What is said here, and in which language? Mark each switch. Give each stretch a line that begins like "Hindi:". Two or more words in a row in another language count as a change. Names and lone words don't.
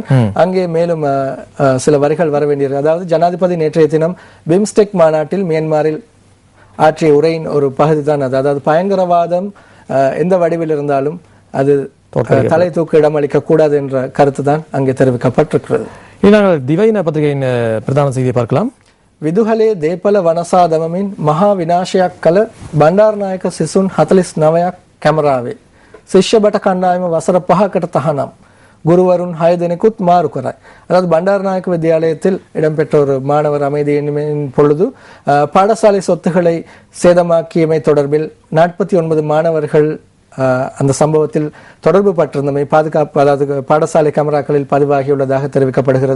Tamil: அங்கே மேலும் சில வரிகள் வர வேண்டியிருக்கு. அதாவது ஜனாதிபதி நேற்றைய தினம் பிம்ஸ்டெக் மாநாட்டில் மியான்மரில் ஆற்றிய உரையின் ஒரு பகுதி தான் அது. அதாவது பயங்கரவாதம் எந்த வடிவில் இருந்தாலும் அது தலை தூக்க இடம் அளிக்க கூடாது என்ற கருத்து தான் அங்கே தெரிவிக்கப்பட்டிருக்கிறது. நாங்கள் திவைன பத்திரிகையின் பிரதான செய்தியை பார்க்கலாம்.
Sinhala: විදුහලේ දේපල වනසා දමමින් මහා විනාශයක් කළ බණ්ඩාරනායක සිසුන් 49ක් කැමරාවේ. ශිෂ්‍ය බට කණ්ඩායම වසර 5කට තහනම්. குருவருண் 6 தினக்குத் மாறு குறாய்.
Tamil: அதாவது பண்டாரநாயக்க வித்யாலயத்தில் இடம்பெற்ற ஒரு மாணவர் அமைதியின் பொழுது பாடசாலை சொத்துக்களை சேதமாக்கியமை தொடர்பில் 49 மாணவர்கள் அந்த சம்பவத்தில் தொடர்பு பட்டிருந்தமை பாதுகாப்பு அதாவது பாடசாலை கேமராக்களில் பதிவாகியுள்ளதாக தெரிவிக்கப்படுகிறது.